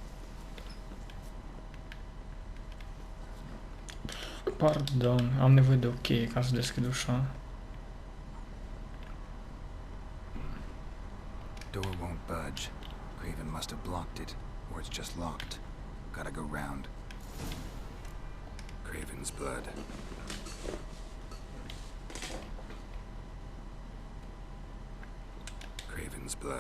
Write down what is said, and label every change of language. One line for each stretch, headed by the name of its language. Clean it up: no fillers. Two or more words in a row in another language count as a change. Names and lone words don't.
Romanian: Pardon, am nevoie de o cheie ca să deschid ușa.
English: Door won't budge. Craven must have blocked it, or it's just locked. Gotta go round. Craven's blood. Craven's blood.